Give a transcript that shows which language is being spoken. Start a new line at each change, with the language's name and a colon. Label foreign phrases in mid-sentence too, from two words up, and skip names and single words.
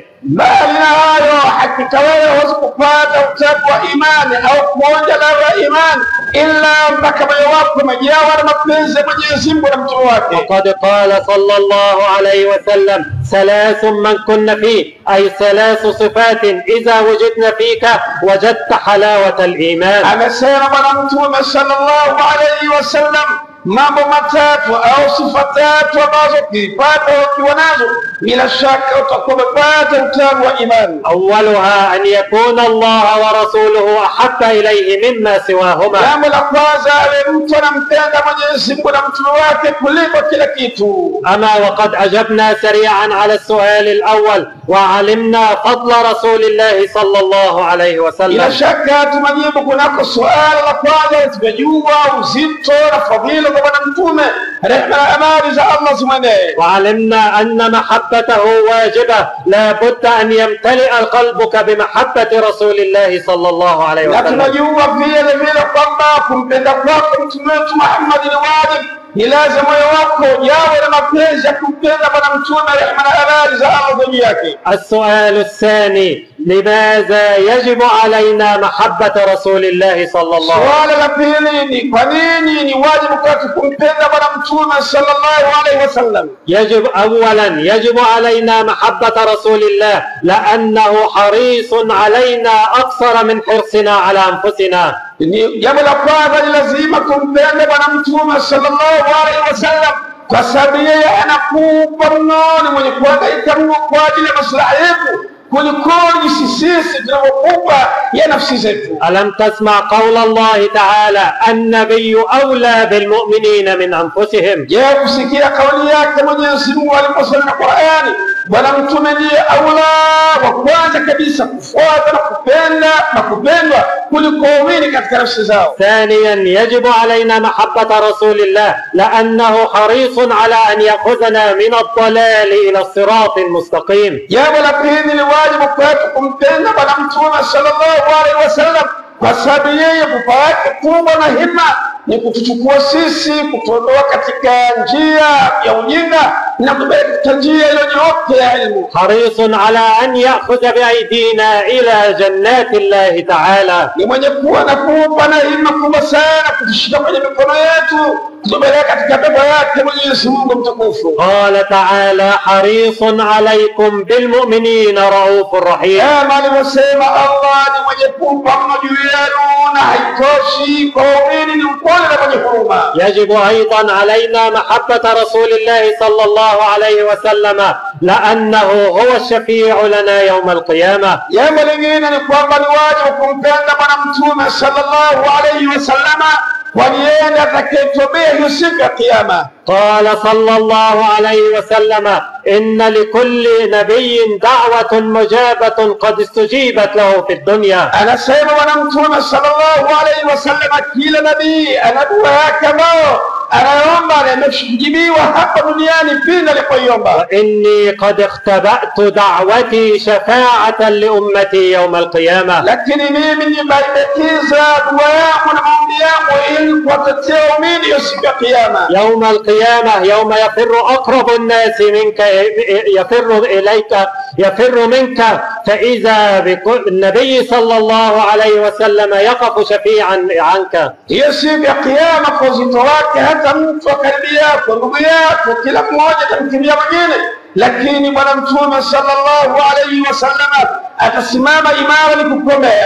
Swahili: Mbali na hayo, hakika wewe huwezi kupata utamu wa imani au kuonja ladha ya imani ila mpaka moyo wako umejawa na mapenzi ya Mwenyezi Mungu na mtume wake.
Arabic: وقد قال صلى الله عليه وسلم ثلاث من كن فيه، أي ثلاث صفات إذا وجدن فيك وجدت حلاوة الإيمان.
Swahili: Amesema Bwana Mtume
Arabic: صلى الله عليه وسلم
Swahili: mambo matatu au sifa tatu ambazo ukipata ukiwa nazo bila shaka utakuwa umepata utamu wa imani.
Arabic: أولها أن يكون الله ورسوله أحب إليه مما سواهما.
Swahili: Jambo la kwanza, awe mtu anampenda Mwenyezi Mungu na mtume wake kuliko kila kitu.
Arabic: أما وقد أجبنا سريعا على السؤال الأول وعلمنا فضل رسول الله صلى الله عليه
Swahili: Bila
Arabic: وسلم.
Swahili: shaka tumejibu kunako suala la kwanza, tumejua uzito na fadhila za Bwana Mtume, rehema na amani za Allah zimwendee.
Arabic: وعلمنا أن محبته واجبة لا بد أن يمتلئ قلبك بمحبة رسول الله صلى الله عليه
Swahili: Na
Arabic: وسلم.
Swahili: tunajua vile vile kwamba kumpenda kwako mtume wetu Muhammad ni wajibu, ni lazima moyo wako ujawe na mapenzi ya kumpenda Bwana Mtume, rehema na amani za Allah juu yake.
Arabic: السؤال الثاني لماذا يجب علينا محبة رسول الله صلى الله عليه وسلم؟
Swahili: Swala la pili ni kwa nini ni wajibu kwetu kumpenda Bwana Mtume
Arabic: صلى الله عليه وسلم? يجب علينا محبة رسول الله لأنه حريص علينا أكثر من حرصنا على أنفسنا.
Swahili: Jambo la kwanza, ni lazima kumpenda Bwana Mtume
Arabic: صلى الله عليه وسلم
Swahili: kwa sababu yeye anakupa mno, ni mwenye kuhangaika mno kwa ajili ya maslahi yetu kuliko sisi tunavyokupa ya nafsi zetu.
Arabic: ألم تسمع قول الله تعالى النبي أولى بالمؤمنين من أنفسهم؟
Swahili: Je, kusikia kauli yake Mwenyezi Mungu aliposema na Qur'ani, Bwana Mtume ndiye aula wa kwanza kabisa kufuata na kupenda na kupendwa kuliko waumini katika nafsi zao.
Arabic: ثانيا يجب علينا محبة رسول الله لأنه حريص على أن يأخذنا من الضلال إلى الصراط المستقيم.
Swahili: Jambo la pili, ni wajibu kwetu kumpenda Bwana Mtume
Arabic: صلى الله عليه وسلم
Swahili: kwa sababu yeye pupa yake kubwa na hima ni kutuchukua sisi, kutuondoa katika njia ya ujinga na kupeleka katika njia iliyonyooka ya ilmu.
Arabic: حريص على أن يأخذ بأيدينا إلى جنات الله تعالى.
Swahili: Ni mwenye kuwa na pupa na hima kubwa sana kutushika kwenye mikono yetu kutupeleka katika pepo yake Mwenyezi Mungu mtukufu.
Arabic: قال تعالى حريص عليكم بالمؤمنين رؤوف رحيم.
Swahili: Kama alivyosema Allah, ni mwenye pupa mno juu yenu na haitoshi kwa waumini, ni mpole na mwenye huruma.
Arabic: يجب أيضا علينا محبة رسول الله صلى الله عليه وسلم لأنه هو الشفيع لنا يوم القيامة.
Swahili: Jambo lingine ni kwamba ni wajibu kumpenda Bwana Mtume
Arabic: صلى الله عليه وسلم,
Swahili: kwani yeye ndiye atakayetubia hiyo siku ya Kiyama.
Arabic: قال صلى الله عليه وسلم إن لكل نبي دعوة مجابة قد استجيبت له في الدنيا.
Swahili: Anasema Bwana Mtume
Arabic: صلى الله عليه وسلم,
Swahili: kila nabii ana dua yake ambayo anaomba amekujibiwa hapa duniani pindi alipoiomba.
Arabic: وإني قد اختبأت دعوتي شفاعة لأمتي يوم القيامة.
Swahili: Lakini mimi nimebarikiza dua yangu na maombi yangu ili kuwatetea waumini hiyo siku ya Kiyama.
Arabic: يوم القيامة يوم يفر أقرب الناس منك يفر إليك يفر منك فإذا بالنبي صلى الله عليه وسلم يقف شفيعا عنك.
Swahili: Hiyo siku ya Kiyama kwa uzito wake, hata mtu wa karibu yako, ndugu yako, kila mmoja atamkimbia mwingine, lakini Bwana Mtume
Arabic: صلى الله عليه وسلم
Swahili: atasimama imara ni kukuombea.